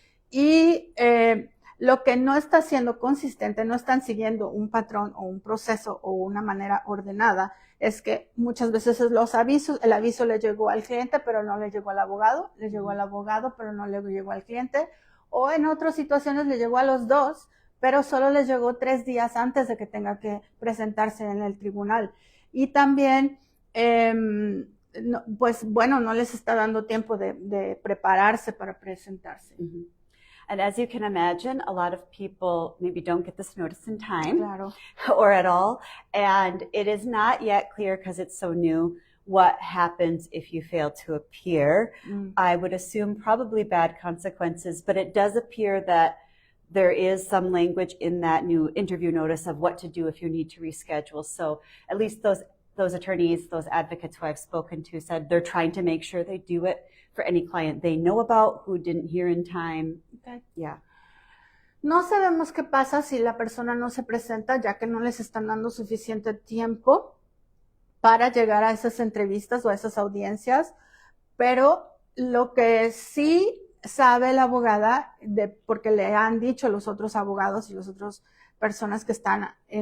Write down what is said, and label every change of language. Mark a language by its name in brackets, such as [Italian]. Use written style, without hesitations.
[Spanish] Y lo que no está siendo consistente, no están siguiendo un patrón o un proceso o una manera ordenada, es que muchas veces el aviso le llegó al cliente, pero no le llegó al abogado, le llegó al abogado, pero no le llegó al cliente, o en otras situaciones le llegó a los dos, pero solo les llegó 3 días antes de que tenga que presentarse en el tribunal. Y también, no les está dando tiempo de prepararse para presentarse. Mm-hmm. [English] And as you can imagine, a lot of people maybe don't get this notice in time. [Spanish] Claro. [English] Or at all. And it is not yet clear, because it's so new, what happens if you fail to appear. I would assume probably bad consequences, but it does appear that there is some language in that new interview notice of what to do if you need to reschedule. So at least those attorneys, those advocates who I've spoken to said they're trying to make sure they do it for any client they know about who didn't hear in time. Okay. Yeah. [Spanish] No sabemos qué pasa si la persona no se presenta, ya que no les están dando suficiente tiempo para llegar a esas entrevistas o a esas audiencias, pero lo que sí sabe la abogada, porque le han dicho los otros abogados y las otras personas que están